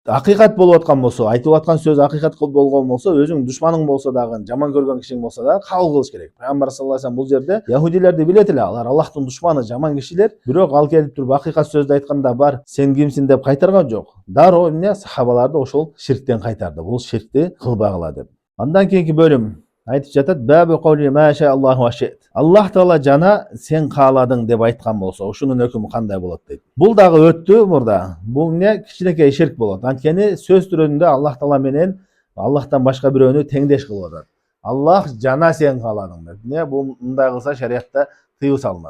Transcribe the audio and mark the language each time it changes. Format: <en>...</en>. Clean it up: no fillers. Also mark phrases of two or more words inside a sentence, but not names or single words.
<ky>акыйкат болуп аткан болсо, айтып аткан сөз акыйкат болгон болсо, өзүң душманың болсо дагы, жаман көргөн кишиң болсо дагы кабыл кылыш керек. Пайгамбар</ky> <ar>صلى الله عليه وسلم</ar> <ky>бул жерде яһудилерди билет эле, алар Аллахтын душманы, жаман кишилер. Бирок ал келип туруп акыйкат сөздү айтканда бар, сен кимсиң деп кайтарган жок. Дароо эмне сахабаларды ошол ширктен кайтарды. Бул ширкти кылбагыла деп. Андан кийинки бөлүм айтып жатат:</ky> <ar>"باب قول ما شاء الله وشئت."</ar> <ky>Аллах таала жана сен кааладың деп айткан болсо, ошонун өкүмү кандай болот дейт. Бул дагы өттү мурда. Бул эмне кичинекей ширк болот. Анткени сөз түрүндө Аллах таала менен Аллахтан башка бирөөнү теңдеш кылып атат. Аллах жана сен кааладың деп. Эмне бул мындай кылса шариятта тыюу салынат.</ky>